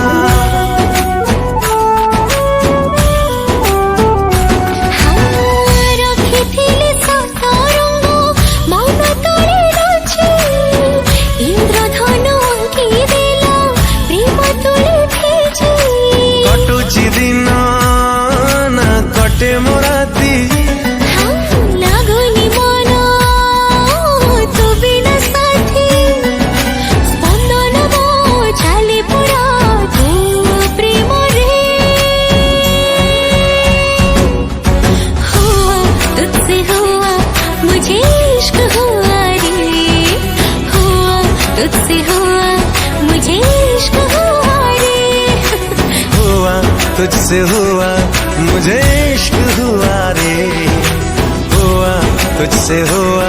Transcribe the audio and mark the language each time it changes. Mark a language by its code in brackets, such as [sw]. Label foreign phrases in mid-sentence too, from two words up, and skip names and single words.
[or] ରଖିଥିଲି ସତରଙ୍ଗ ମନ ତଳେ ରଚି, ଇନ୍ଦ୍ରଧନୁ ଅଙ୍କି ଦେଲା ପ୍ରେମ ତୁଳି ଭିଜି। କଟୁଚି ଦିନ ନା କଟେ ମୋ ରାତି, ଲାଗୁନି ମନ ତୁ ବିନା ସାଥୀ। ସ୍ପନ୍ଦନ ମୋ ଚାଲେ ପୁରା ତୁ ପ୍ରେମରେ। [hi] हुआ तुझसे हुआ मुझे इश्क हुआ रे, हुआ तुझसे हुआ मुझे इश्क हुआ रे। हुआ तुझसे हुआ मुझे इश्क हुआ रे, हुआ तुझसे हुआ